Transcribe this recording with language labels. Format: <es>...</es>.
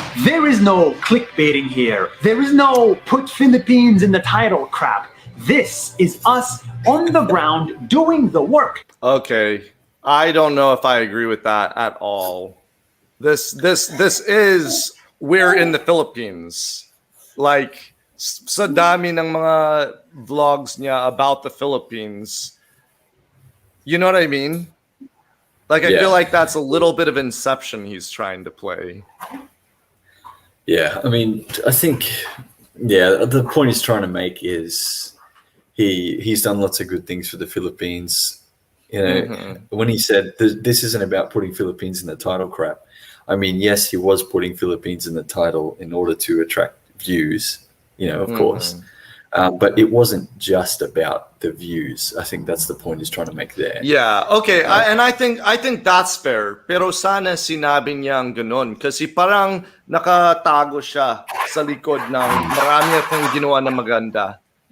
<en>There is no clickbaiting here. There is no put Philippines in the title crap. This is us on the ground doing the work. Okay, I don't know if I agree with that at all. This is we're in the Philippines.</en> <tl>Like sa dami ng mga vlogs niya</tl> <en>about the Philippines. You know what I mean? Like I feel like that's a little bit of Inception he's trying to play. Yeah, I mean, I think the point he's trying to make is he's done lots of good things for the Philippines. When he said this isn't about putting Philippines in the title crap, I mean, yes, he was putting Philippines in the title in order to attract views, of course. But it wasn't just about the views. I think that's the point he's trying to make there. Yeah, okay. I think that's fair.</en> <tl>Pero sana sinabi niyang ganun. Kasi parang nakatago siya sa likod ng marami akong ginawa na maganda.</tl>